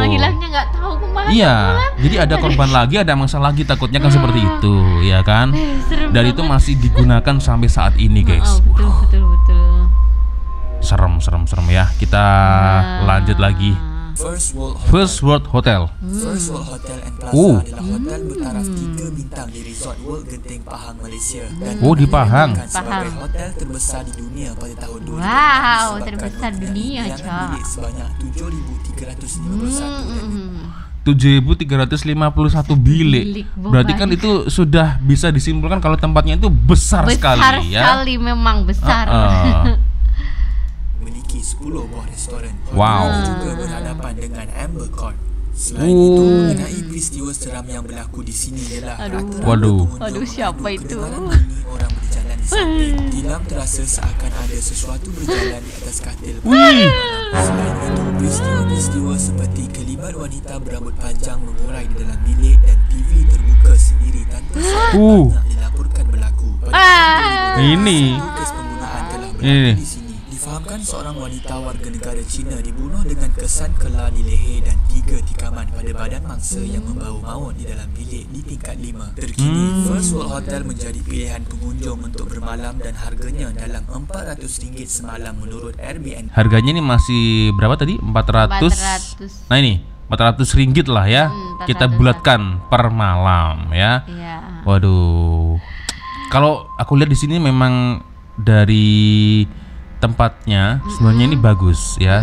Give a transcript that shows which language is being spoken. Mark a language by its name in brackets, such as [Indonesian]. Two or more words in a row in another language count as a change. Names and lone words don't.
[Indonesian] Hilangnya nggak tahu kemana. Iya, jadi ada korban lagi, ada masalah lagi, takutnya kan seperti itu, ya kan? Dan itu masih digunakan sampai saat ini, guys. Betul. Serem ya. Kita lanjut lagi. First World Hotel. [Malay] First World Hotel and Plaza adalah hotel bertaraf 3 bintang di Resort World Genting Pahang, Malaysia dan di Pahang. sebagai hotel terbesar di dunia pada tahun 2000. [Indonesian] Wow, terbesar dunia, [Malay] Cak. Sebanyak 7.351 bilik. [Indonesian] Berarti kan itu sudah bisa disimpulkan kalau tempatnya itu besar sekali ya. Besar sekali, memang besar. [Malay] Memiliki 10 buah restoran. [Indonesian] Wow. [Malay] Hotel juga berhadapan dengan Amber Court. Selain itu, mengenai peristiwa seram yang berlaku di sini ialah [Indonesian] Aduh, siapa itu? [Malay] Orang berjalan di samping. Tilam terasa seakan ada sesuatu berjalan di atas katil. Selain itu, peristiwa-peristiwa seperti kelibat wanita berambut panjang mengurai di dalam bilik dan TV terbuka sendiri tanpa banyak dilaporkan berlaku. Ini kes pembunuhan telah berlaku di sini. Difahamkan seorang wanita warga negara Cina dibunuh dengan kesan kelar di leher dan 3 tikaman pada badan mangsa yang membau maut di dalam bilik di tingkat 5. Terkini, First World Hotel menjadi pilihan pengunjung untuk bermalam dan harganya dalam RM400 semalam menurut Airbnb. [Indonesian] harganya ini masih berapa tadi? 400. Nah ini 400 ringgit lah ya. Kita bulatkan per malam ya. Waduh. Kalau aku lihat di sini memang dari tempatnya sebenarnya ini bagus ya.